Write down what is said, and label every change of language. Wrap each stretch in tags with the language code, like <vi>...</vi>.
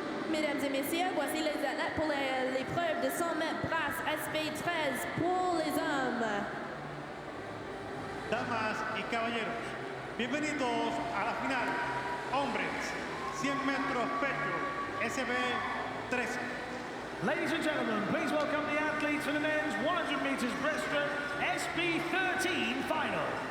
<fr>Mesdames et messieurs, voici les athlètes pour l'épreuve de 100 mètres brasse SP13 pour les hommes.</fr> <es>Damas y caballeros, bienvenidos a la final. Hombres, 100 metros pecho, SB13.</es> <en>Ladies and gentlemen, please welcome the athletes for the men's 100 meters breaststroke SB13 final.</en>